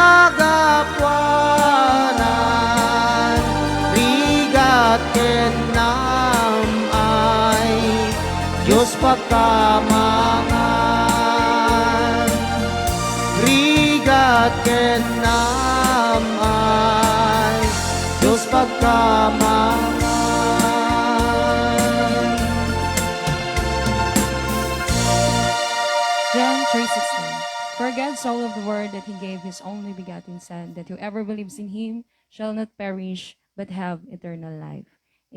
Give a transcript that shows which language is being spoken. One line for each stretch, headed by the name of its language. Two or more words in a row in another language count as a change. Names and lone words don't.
Iloko: agapwanan, rigat ken namay, Diyos pagkamangan, rigat ken namay, Diyos pagkamangan.
English: John 3:16. For God so loved the world that he gave his only begotten Son, that whoever believes in him shall not perish but have eternal life.